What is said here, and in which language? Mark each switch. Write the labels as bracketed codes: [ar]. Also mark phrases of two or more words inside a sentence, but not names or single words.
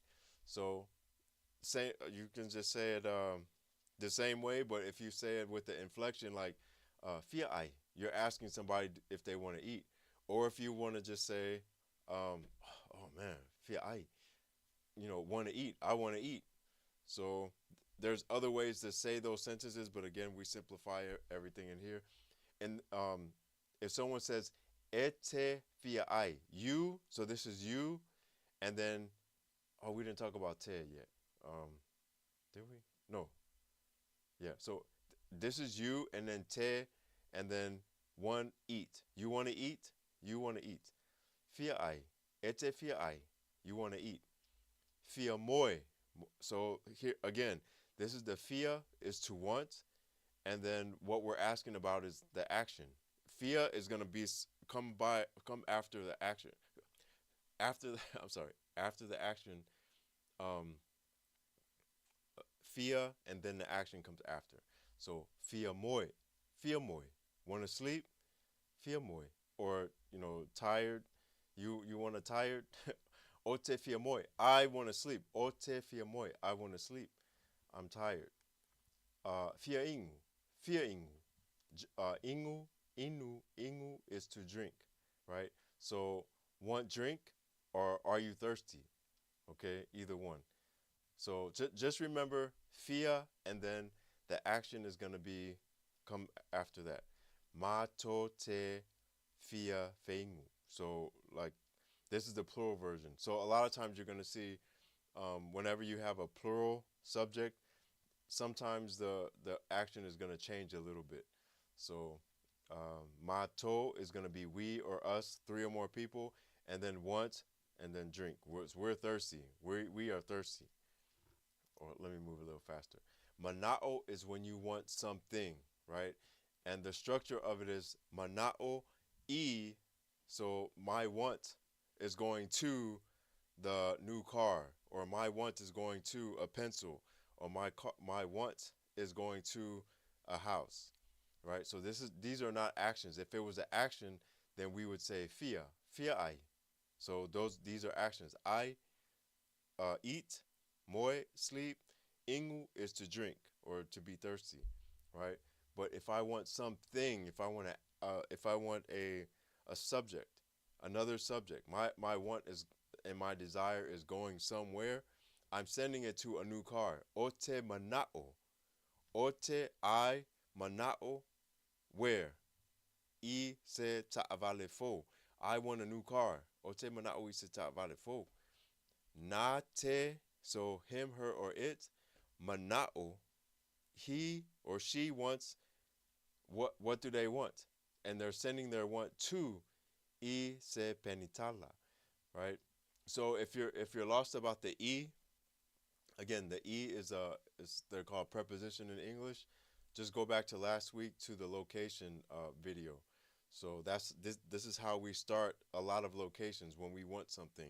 [en] So say you can just say it the same way, but if you say it with the inflection like [sm] Fia ai, [en] you're asking somebody if they want to eat, or if you want to just say, oh man, [sm] Fia ai, [en] want to eat, I want to eat. So there's other ways to say those sentences, but again, we simplify everything in here. And if someone says [sm] ete Fia ai, [en] you, so this is you, and then we didn't talk about te yet. Did we? No. Yeah. So this is you, and then te, and then one eat. You want to eat. You want to eat. [sm] Fia ai, ete fia ai. [en] You want to eat. [sm] Fia moi. [en] So here again, this is the fia is to want, and then what we're asking about is the action. Fia is gonna be come after the action. After the, I'm sorry. After the action, um, Fia, and then the action comes after. [sm] So Fia moi, Fia moi. [en] Want to sleep? [sm] Fia moi. [en] Or tired. You want to tired? [sm] Ote Fia moi. [en] I want to sleep. [sm] Ote Fia moi. [en] I want to sleep. I'm tired. [sm] Fia ingu, Fia ingu. Ingu, inu [en] is to drink, right? So want drink, or are you thirsty? Okay, either one. So just remember Fia, and then the action is going to be come after that. [sm] Mato te Fia feingu. [en] So like this is the plural version. So a lot of times you're going to see whenever you have a plural subject, sometimes the action is going to change a little bit. So mato is going to be we or us, three or more people, and then want, and then drink. We're thirsty. We are thirsty. Or let me move a little faster. Mana'o is when you want something, right? And the structure of it is [sm] mana'o e. [en] So my want is going to the new car, or my want is going to a pencil, or my want is going to a house, right? So these are not actions. If it was an action, then we would say [sm] Fia, Fia ai. [en] So these are actions. I eat, moi, sleep, ingu is to drink or to be thirsty, right? But if I want something, if I want a subject, another subject, my want is and my desire is going somewhere, I'm sending it to a new car. [sm] Ote mana'o, ote I mana'o, where? I se ta'avalefo. [en] I want a new car. [sm] Ote mana'o I se ta'avalefo. Na te, [en] so him, her, or it. Mana'o, he or she wants, what do they want? And they're sending their want to [sm] I se penitala, [en] right? So if you're lost about the E, again, the E is they're called preposition in English. Just go back to last week to the location video. So this is how we start a lot of locations when we want something.